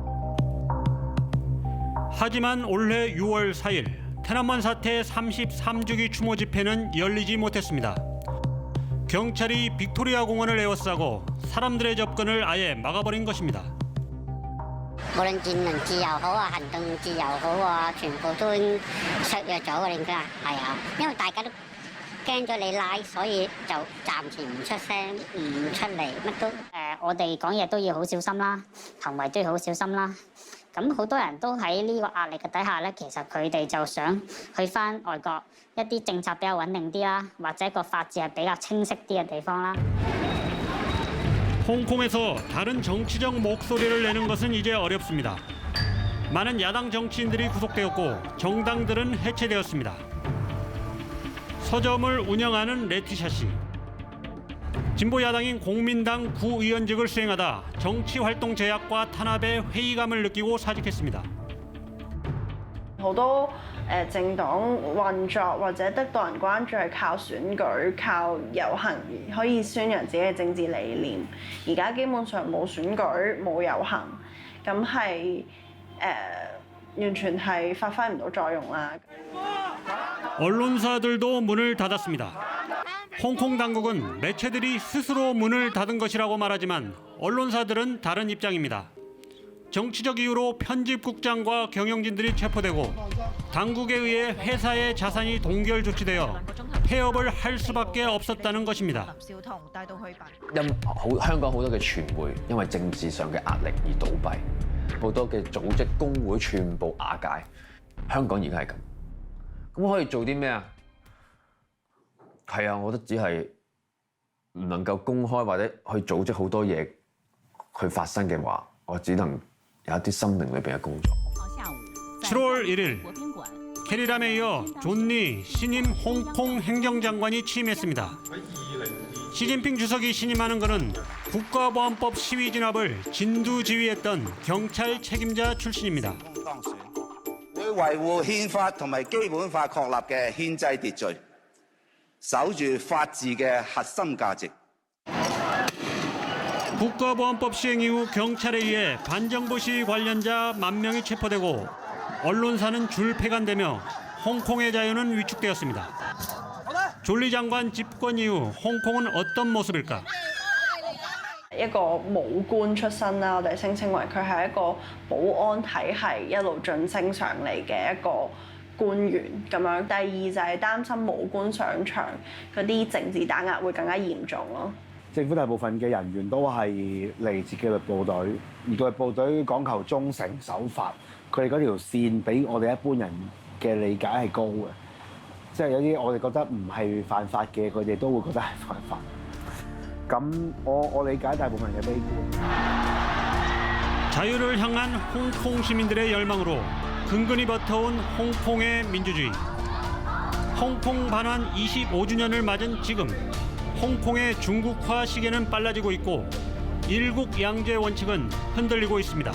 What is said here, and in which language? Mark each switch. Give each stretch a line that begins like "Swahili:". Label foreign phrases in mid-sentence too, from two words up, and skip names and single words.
Korean: 하지만 올해 6월 4일 天安門 사태 33주기 추모 집회는 열리지 못했습니다. 경찰이 빅토리아 공원을 에워싸고 사람들의 접근을 아예 막아버린 것입니다.
Cantonese: 無論言論自由好啊，行動自由好啊，全部都削弱咗㗎，應該係啊，因為大家都驚咗你拉，所以就暫時唔出聲，唔出嚟，乜都我哋講嘢都要好小心啦，行為都要好小心啦。咁好多人都喺呢個壓力嘅底下咧，其實佢哋就想去翻外國一啲政策比較穩定啲啦，或者個法治係比較清晰啲嘅地方啦。
Korean: 홍콩에서 다른 정치적 목소리를 내는 것은 이제 어렵습니다. 많은 야당 정치인들이 구속되었고 정당들은 해체되었습니다. 서점을 운영하는 레티샤 씨. 진보 야당인 공민당 구의원직을 수행하다 정치 활동 제약과 탄압에 회의감을 느끼고 사직했습니다.
Cantonese: 好多政黨運作或者得到人關注係靠選舉、靠遊行可以宣揚自己嘅政治理念。而家基本上冇選舉、冇遊行，咁係完全係發揮唔到作用啦。
Korean: 언론사들도 문을 닫았습니다. 홍콩 당국은 매체들이 스스로 문을 닫은 것이라고 말하지만 언론사들은 다른 입장입니다. 정치적 이유로 편집국장과 경영진들이 체포되고 당국에 의해 회사의 자산이 동결 조치되어 폐업을 할 수밖에 없었다는 것입니다.
Cantonese: 香港好多嘅傳媒因為政治上嘅壓力而倒閉，好多嘅組織工會全部瓦解。香港而家係咁，咁可以做啲咩啊？係啊，我覺得只係唔能夠公開或者去組織好多嘢去發生嘅話，我只能有一啲心靈裏邊嘅工作。
Korean: 7월 1일 캐리람에 이어 존리 신임 홍콩 행정장관이 취임했습니다. 시진핑 주석이 신임하는 그는 국가보안법 시위 진압을 진두지휘했던 경찰 책임자 출신입니다.
Cantonese: 會維護憲法同埋基本法確立嘅憲制秩序，守住法治嘅核心價值。
Korean: 국가보안법 시행 이후 경찰에 의해 반정부 시위 관련자 10,000명이 체포되고 언론사는 줄폐간되며 홍콩의 자유는 위축되었습니다. 존리 장관 집권 이후 홍콩은 어떤 모습일까?
Cantonese: 一個武官出身啦，我哋聲稱為佢係一個保安體系一路晉升上嚟嘅一個官員咁樣。第二就係擔心武官上場嗰啲政治打壓會更加嚴重咯。政府大部分嘅人員都係嚟自紀律部隊，而紀律部隊講求忠誠守法，佢哋嗰條線比我哋一般人嘅理解係高嘅，即係有啲我哋覺得唔係犯法嘅，佢哋都會覺得係犯法。咁我理解大部分人嘅悲觀。
Korean: 자유를 향한 홍콩 시민들의 열망으로 근근히 버텨온 홍콩의 민주주의. 홍콩 반환 25주년을 맞은 지금 홍콩의 중국화 시계는 빨라지고 있고 일국 양제 원칙은 흔들리고 있습니다.